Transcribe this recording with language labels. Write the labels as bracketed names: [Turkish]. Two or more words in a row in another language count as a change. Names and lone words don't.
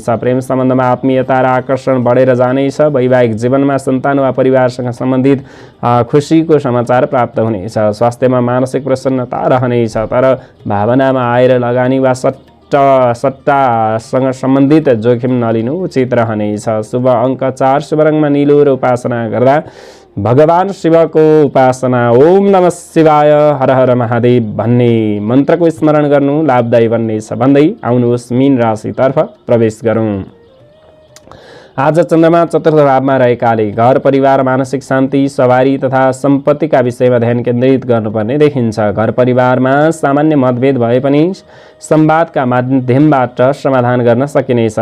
[Nepali] प्रेम सम्बन्धमा आत्मीयता र आकर्षण बढेर जानेछ। वैवाहिक जीवनमा सन्तान वा परिवारसँग सम्बन्धित खुसीको समाचार प्राप्त हुनेछ। स्वास्थ्यमा मानसिक प्रसन्नता रहनेछ, तर भावनामा आएर लगानी वा सट्टासँग सम्बन्धित जोखिम नलिनु उचित रहनेछ। शुभ अङ्क 4, शुभ रङमा नीलो र उपासना गर्दा भगवान शिवको उपासना [Sanskrit] ओम नमः शिवाय हर हर महादेव [Nepali] भन्ने मन्त्रको स्मरण गर्नु लाभदायी बन्नेछ भन्दै आउनुहोस् मीन राशितर्फ प्रवेश गरौँ। आज चन्द्रमा चतुर्थ भावमा रहेकाले घर, परिवार, मानसिक शान्ति, सवारी तथा सम्पत्तिका विषयमा ध्यान केन्द्रित गर्नुपर्ने देखिन्छ। घर परिवारमा सामान्य मतभेद भए पनि संवादका माध्यमबाट समाधान गर्न सकिनेछ।